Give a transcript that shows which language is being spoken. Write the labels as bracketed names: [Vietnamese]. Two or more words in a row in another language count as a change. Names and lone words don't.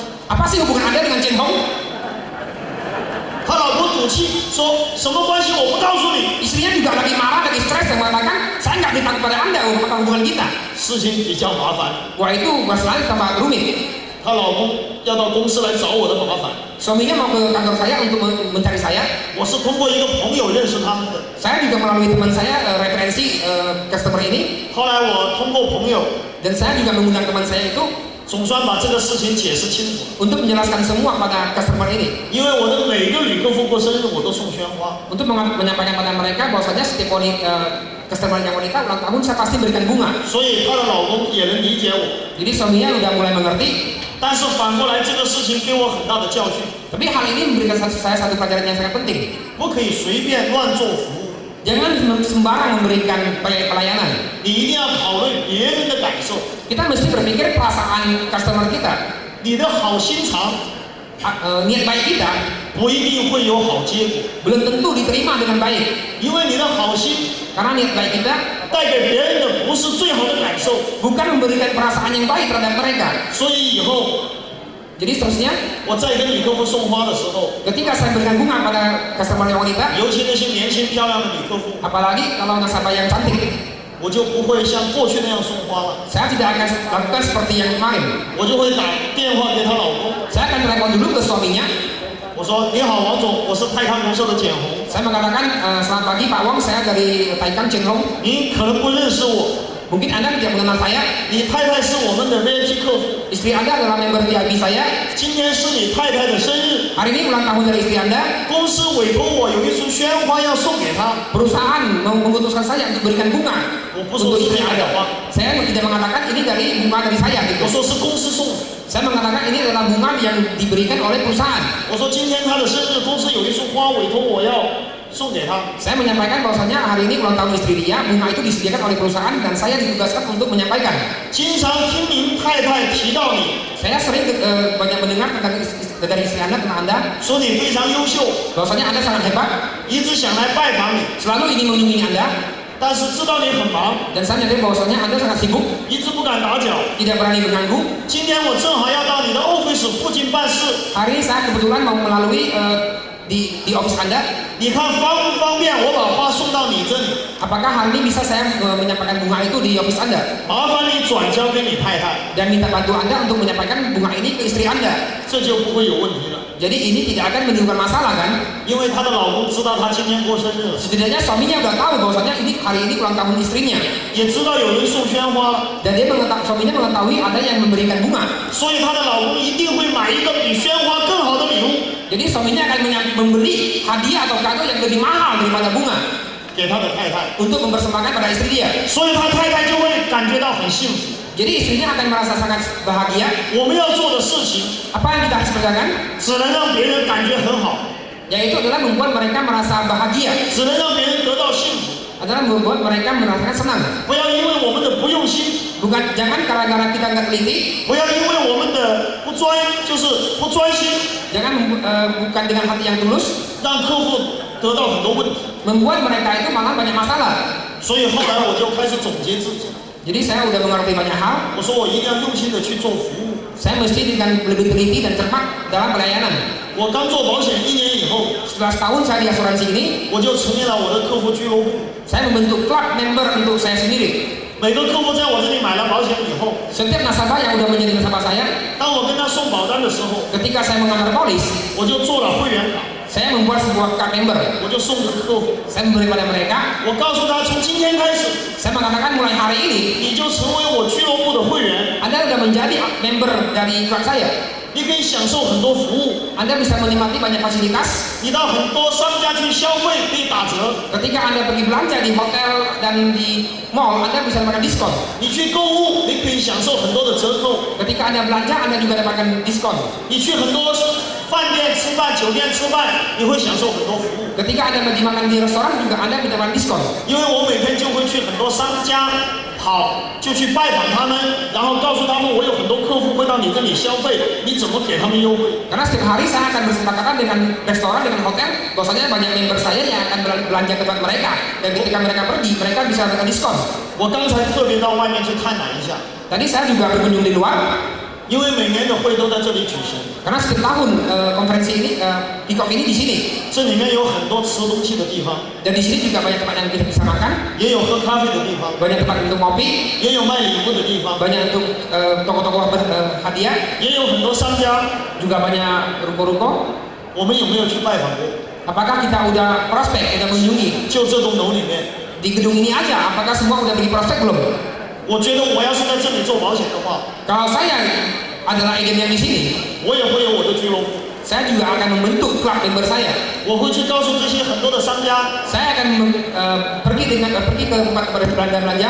[Indonesian] Apa sih hubungan Anda dengan Cinhong? [Chinese] 他老婆赌气说什么关系我不告诉你。 [Indonesian] Istrinya juga lagi marah, lagi stres dan mengatakan saya nggak beritahu kepada Anda apa hubungan kita. [Chinese] 事情比较麻烦， [Indonesian] Wah itu masalahnya tambah rumit. [Chinese] 她老公要到公司来找我的麻烦， [Indonesian] Suaminya mau ke kantor saya untuk mencari saya. [Chinese] 我是通过一个朋友认识他们的。 [Indonesian] Saya juga melalui teman saya referensi customer ini, [Chinese] 后来我通过朋友， [Indonesian] dan saya juga mengundang teman saya itu [Chinese] 总算把这个事情解释清楚。 [Indonesian] untuk menjelaskan semua pada customer ini, [Chinese] 因为我的每个女客户过生日，我都送鲜花。 [Indonesian] untuk menyampaikan pada mereka bahwasanya setiap customer yang wanita ulang tahun saya pasti berikan bunga. [Chinese] 所以她的老公也能理解我。 [Indonesian] Jadi suaminya udah mulai mengerti. [Chinese] 但是反过来，这个事情给我很大的教训， [Indonesian] Tapi hal ini memberikan saya satu pelajaran yang sangat penting. [Chinese] 不可以随便乱做服务， [Indonesian] Jangan sembarang memberikan pelayanan. [Chinese] 你一定要考虑别人的感受。 [Indonesian] Kita mesti berpikir perasaan customer kita. [Chinese] 你的好心肠 [Indonesian] Niat baik kita [Chinese] 不一定会有好结果， [Indonesian] belum tentu diterima dengan baik. [Chinese] 因为你的好心 [Indonesian] Karena niat baik kita [Chinese] 带给别人的不是最好的感受， [Indonesian] bukan memberikan perasaan yang baik terhadap mereka. [Chinese] 所以以后 [Indonesian] Jadi seterusnya, [Chinese] 我在跟女客户送花的时候， [Indonesian] ketika saya berikan bunga pada customer yang wanita, [Chinese] 尤其那些年轻漂亮的女客户， [Indonesian] apalagi kalau nasabah yang cantik, [Chinese] 我就不会像过去那样送花了， [Indonesian] saya tidak akan lakukan seperti yang kemarin. [Chinese] 我就会打电话给她老公， [Indonesian] Saya akan telepon dulu ke suaminya. [Chinese] 我说你好，王总，我是泰康公社的简红， [Indonesian] Saya mengatakan, selamat pagi Pak Wong, saya dari Taikang Chenglong. [Chinese] 您可能不认识我， [Indonesian] Mungkin Anda tidak mengenal saya. [Chinese] 你太太是我们的 VIP 客户， [Indonesian] Istri Anda adalah member VIP saya. [Chinese] 今天是你太太的生日， [Indonesian] Hari ini ulang tahun dari istri Anda. [Chinese] 公司委托我有一束鲜花要送给她， [Indonesian] Perusahaan mengutuskan saya untuk berikan bunga [Chinese] 我不说 [Indonesian] untuk [Chinese] 是 [Indonesian] istri [Chinese] 你的 [Indonesian] Anda. [Chinese] 花， [Indonesian] Saya tidak mengatakan ini dari bunga dari saya [Chinese] 我 [Indonesian] gitu. [Chinese] 说是公司送的， [Indonesian] Saya mengatakan ini adalah bunga yang diberikan oleh perusahaan. [Chinese] 我说今天她的生日，公司有一束花委托我要送给她。 [Indonesian] Saya menyampaikan bahwasanya hari ini ulang tahun istri dia, bunga itu disediakan oleh perusahaan dan saya ditugaskan untuk menyampaikan. [Chinese] 经常听您太太提到你， [Indonesian] Saya sering banyak mendengar tentang dari istri Anda tentang Anda, [Chinese] 说你非常优秀， [Indonesian] bahwasanya Anda sangat hebat, [Chinese] 一直想来拜访你， [Indonesian] selalu ingin mengunjungi Anda, [Chinese] 但是知道你很忙， [Indonesian] dan saya menyadari bahwasanya Anda sangat sibuk, [Chinese] 一直不敢打搅。 [Indonesian] tidak berani mengganggu. [Chinese] 今天我正好要到你的 office 附近办事， [Indonesian] Hari ini saya kebetulan mau melalui di office Anda. [Chinese] 你看方不方便我把花送到你这里？ [Indonesian] Apakah hari ini bisa saya menyampaikan bunga itu di office Anda [Chinese] 麻烦你转交给你太太， [Indonesian] dan minta bantu Anda untuk menyampaikan bunga ini ke istri Anda. [Chinese] 这就不会有问题了。 [Indonesian] Jadi ini tidak akan menimbulkan masalah kan? [Chinese] 因为她的老公知道她今天过生日了， [Indonesian] Setidaknya suaminya udah tahu bahwasanya ini hari ini ulang tahun istrinya [Chinese] 也知道有人送鲜花了， [Indonesian] dan suaminya mengetahui ada yang memberikan bunga. [Chinese] 所以她的老公一定会买一个比鲜花更好的礼物 [Indonesian] Jadi suaminya akan memberi hadiah atau kado yang lebih mahal daripada bunga [Chinese] 给她的太太， [Indonesian] untuk mempersembahkan pada istri dia. [Chinese] 所以她太太就会感觉到很幸福。 [Indonesian] Jadi istrinya akan merasa sangat bahagia. [Chinese] 我们要做的事情 [Indonesian] Apa yang kita harus kerjakan? [Chinese] 只能让别人感觉很好， [Indonesian] Yaitu adalah membuat mereka merasa bahagia, [Chinese] 只能让别人得到幸福。 [Indonesian] adalah membuat mereka merasakan senang. [Chinese] 不要因为我们的不用心， [Indonesian] Jangan gara-gara kita nggak teliti, [Chinese] 不要因为我们的就是不专心， [Indonesian] bukan dengan hati yang tulus, [Chinese] 让客户得到很多问题。 [Indonesian] membuat mereka itu malah banyak masalah. [Chinese] 所以后来我就开始总结自己， [Indonesian] Jadi saya udah mengerti banyak hal. [Chinese] 我说我一定要用心的去做服务。 [Indonesian] Saya mesti dengan lebih teliti dan cermat dalam pelayanan. [Chinese] 我刚做保险1年以后， [Indonesian] Setelah setahun saya di asuransi ini, [Chinese] 我就成立了我的客户俱乐部。 [Indonesian] saya membentuk klub member untuk saya sendiri. [Chinese] 每个客户在我这里买了保险以后， [Indonesian] Setiap nasabah yang udah menjadi nasabah saya, [Chinese] 当我跟他送保单的时候， [Indonesian] ketika saya mengantar polis, [Chinese] 我就做了会员卡， [Indonesian] saya membuat sebuah [English] card member. [Chinese] 我就送给客户。 [Indonesian] Saya memberi pada mereka. [Chinese] 我告诉他，从今天开始， [Indonesian] Saya mengatakan mulai hari ini, [Chinese] 你就成为我俱乐部的会员， [Indonesian] Anda sudah menjadi member dari klub saya. [Chinese] 你可以享受很多服务。 [Indonesian] Anda bisa menikmati banyak fasilitas. [Chinese] 你到很多商家去消费可以打折， [Indonesian] Ketika Anda pergi belanja di hotel dan di mall, Anda bisa mendapatkan diskon. [Chinese] 你去购物你可以享受很多的折扣， [Indonesian] Ketika Anda belanja, Anda juga dapatkan diskon. [Chinese] 你去很多饭店吃饭、酒店吃饭，你会享受很多服务。 [Indonesian] Ketika Anda pergi makan di restoran juga Anda mendapatkan diskon. [Chinese] 因为我每天就会去很多商家跑，就去拜访他们，然后告诉他们我有很多客户会到你这里消费，你怎么给他们优惠？ [Indonesian] Karena setiap hari saya akan bersepakatan dengan restoran, dengan hotel, bahwasanya banyak member saya yang akan belanja ke tempat mereka. Dan ketika mereka pergi, mereka bisa mendapatkan diskon. [Chinese] 我刚才特别到外面去探览一下， [Indonesian] Tadi saya juga berkunjung di luar, [Chinese] 因为每年的会都在这里举行， [Indonesian] karena setiap tahun konferensi ini, kick-off ini di sini. [Chinese] 这里面有很多吃东西的地方， [Indonesian] Dan di sini juga banyak tempat yang kita bisa makan, [Chinese] 也有喝咖啡的地方， [Indonesian] banyak tempat untuk ngopi, [Chinese] 也有卖礼物的地方， [Indonesian] banyak untuk toko-toko hadiah, [Chinese] 也有很多商家。 [Indonesian] juga banyak ruko-ruko. [Chinese] 我们有没有去拜访过？ [Indonesian] Apakah kita udah prospek, udah mengunjungi [Chinese] 就这栋楼里面， [Indonesian] di gedung ini aja? Apakah semua udah pergi prospek belum? [Chinese] 我觉得我要是在这里做保险的话， [Indonesian] Kalau saya adalah agen yang di sini, [Chinese] 我也会有我的俱乐部， [Indonesian] saya juga akan membentuk klub member saya. [Chinese] 我会去告诉这些很多的商家， [Indonesian] saya akan pergi ke tempat belanja,